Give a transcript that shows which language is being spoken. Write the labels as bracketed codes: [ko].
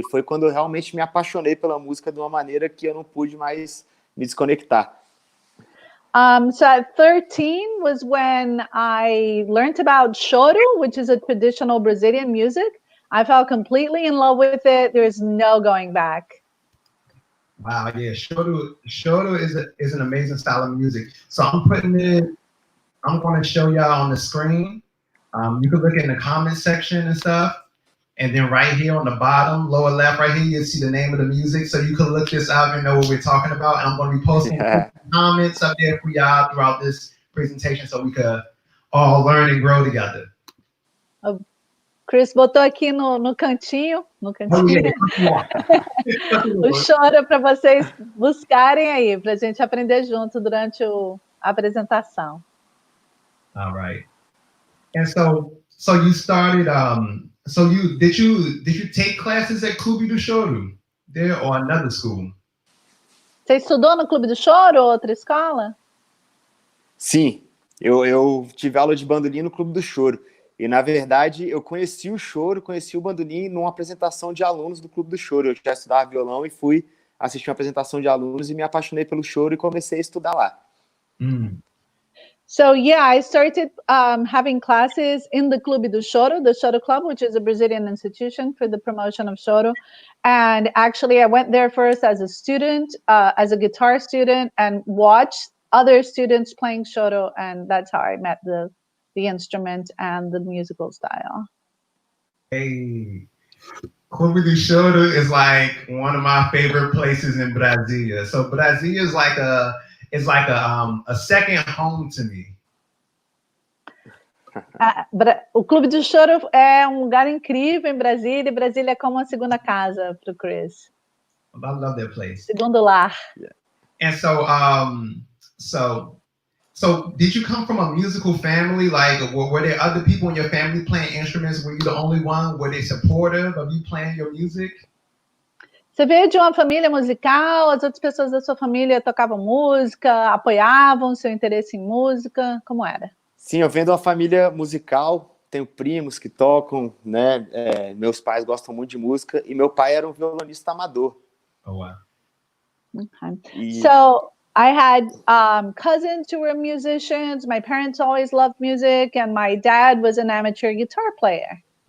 [pt] E foi quando eu realmente me apaixonei pela música de uma maneira que eu não pude mais me desconectar. [en] So at 13 was when I learned about choro, which is a traditional Brazilian music. I fell completely in love with it. There's no going back. Wow, yeah, choro is an amazing style of music. So I'm going to show y'all on the screen. You can look in the comment section and stuff. And then right here on the bottom, lower left, right here, you'll see the name of the music. So you can look this up and know what we're talking about. And I'm going to be posting comments up there for y'all throughout this presentation so we could all learn and grow together. [pt] Chris botou aqui no cantinho, [en] Oh, yeah. [pt] o choro para vocês buscarem aí, para a gente aprender junto durante a apresentação. [en] All right. And so you started, did you take classes at Clube do Choro there or another school? [pt] Você estudou no Clube do Choro ou outra escola? Sim, eu tive aula de bandolim no Clube do Choro. E, na verdade, eu conheci o choro, conheci o bandolim numa apresentação de alunos do Clube do Choro. Eu já estudava violão e fui assistir uma apresentação de alunos e me apaixonei pelo choro e comecei a estudar lá. [en] So, yeah, I started having classes in the Clube do Choro, the Choro Club, which is a Brazilian institution for the promotion of choro. And actually, I went there first as a student, as a guitar student, and watched other students playing choro. And that's how I met the instrument and the musical style. Hey, Clube do Choro is like one of my favorite places in Brasilia. So Brasilia is like a second home to me. [pt] O Clube do Choro é lugar incrível em Brasília. Brasília é como uma segunda casa para o Chris. [en] I love that place. [pt] Segundo lar. [en] Yeah. And so did you come from a musical family? Like, were there other people in your family playing instruments? Were you the only one? Were they supportive of you playing your music? [pt] Você veio de uma família musical? As outras pessoas da sua família tocavam música, apoiavam seu interesse em música? Como era? Sim, eu venho de uma família musical. Tenho primos que tocam, né? Meus pais gostam muito de música e meu pai era um violonista amador. [en] Oh, wow. Okay. So I had cousins who were musicians. My parents always loved music, and my dad was an amateur guitar player.